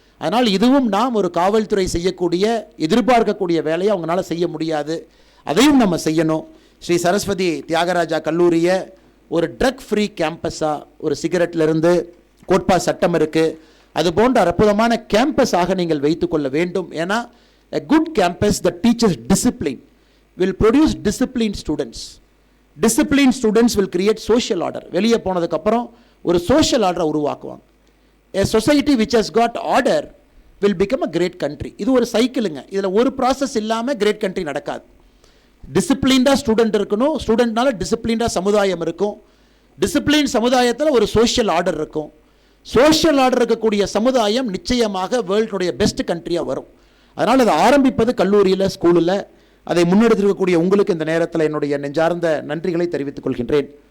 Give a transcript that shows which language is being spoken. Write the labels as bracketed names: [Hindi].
[Tamil] அதனால் இதுவும் நாம் ஒரு காவல்துறை செய்யக்கூடிய எதிர்பார்க்கக்கூடிய வேலையை அவங்களால செய்ய முடியாது. அதையும் நம்ம செய்யணும். ஸ்ரீ சரஸ்வதி தியாகராஜா கல்லூரியை ஒரு ட்ரக் ஃப்ரீ கேம்பஸாக, ஒரு சிகரெட்லேருந்து கோட்பா சட்டம் இருக்குது, அது போன்ற அற்புதமான கேம்பஸாக நீங்கள் வைத்துக்கொள்ள வேண்டும். ஏன்னா [English] a good campus that teaches discipline will produce disciplined students. Disciplined students will create social order. [Tamil] வெளியே போனதுக்கப்புறம் ஒரு சோஷியல் ஆர்டரை உருவாக்குவாங்க. [English] A society which has got order will become a great country. [Tamil] இது ஒரு சைக்கிளுங்க. இதில் ஒரு ப்ராசஸ் இல்லாமல் கிரேட் கண்ட்ரி நடக்காது. டிசிப்ளின்டாக ஸ்டூடெண்ட் இருக்கணும், ஸ்டூடெண்ட்னால டிசிப்ளின்டாக சமுதாயம் இருக்கும், டிசிப்ளின் சமுதாயத்தில் ஒரு சோஷியல் ஆர்டர் இருக்கும், சோஷியல் ஆர்டர் இருக்கக்கூடிய சமுதாயம் நிச்சயமாக வேர்ல்டுடைய பெஸ்ட் கண்ட்ரியாக வரும். அதனால் அதை ஆரம்பிப்பது கல்லூரியில், ஸ்கூலில். அதை முன்னெடுத்திருக்கக்கூடிய உங்களுக்கு இந்த நேரத்தில் என்னுடைய நெஞ்சார்ந்த நன்றிகளை தெரிவித்துக் கொள்கின்றேன்.